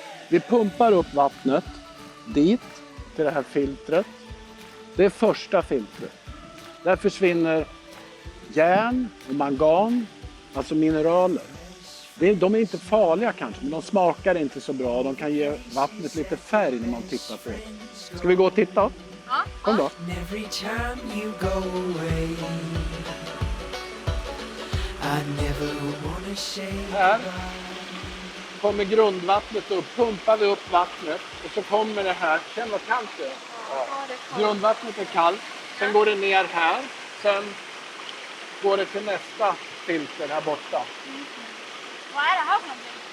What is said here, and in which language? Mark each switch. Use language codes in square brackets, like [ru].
[sv] Vi pumpar upp vattnet dit, till det här filtret. Det är första filtret. Där försvinner järn och mangan, alltså mineraler. De är inte farliga kanske, men de smakar inte så bra. De kan ge vattnet lite färg när man tittar på det. Ska vi gå och titta? Ja. Kom då. [en] Every time you go away, I never wanna say [sv] Här kommer grundvattnet upp. Pumpar vi upp vattnet och så kommer det här. Känn vad kallt det är. Grundvattnet är kallt. Sen går det ner här. Sen går det till nästa filter här borta. Vad är det här för någonting?